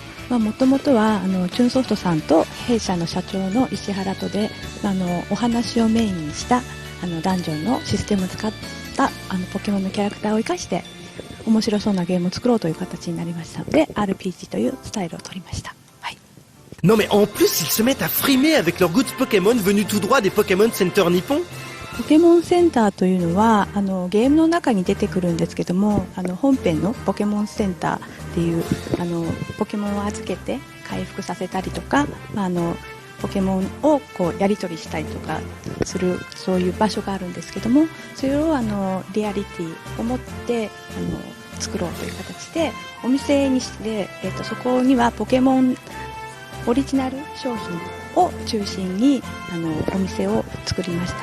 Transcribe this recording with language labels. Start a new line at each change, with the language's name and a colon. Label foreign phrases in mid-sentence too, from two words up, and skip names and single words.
Japanese: もともとはチュンソフトさんと弊社の社長の石原とでお話をメインにしたダンジョンのシステムを使ったポケモンのキャラクターを生かして面白そうなゲームを作ろうという形になりましたので RPG というスタイルを取りました。
French: Non mais en plus ils se mettent à frimer avec leurs goods Pokémon venus tout droit des Pokémon Center Nippon.
Japanese: ポケモンセンターというのはゲームの中に出てくるんですけども本編のポケモンセンターっていうポケモンを預けて回復させたりとか、ポケモンをやり取りしたりとかするそういう場所があるんですけどもそれをリアリティを持って作ろうという形でお店にして、そこにはポケモンオリジナル商品を中心にお店を作りました。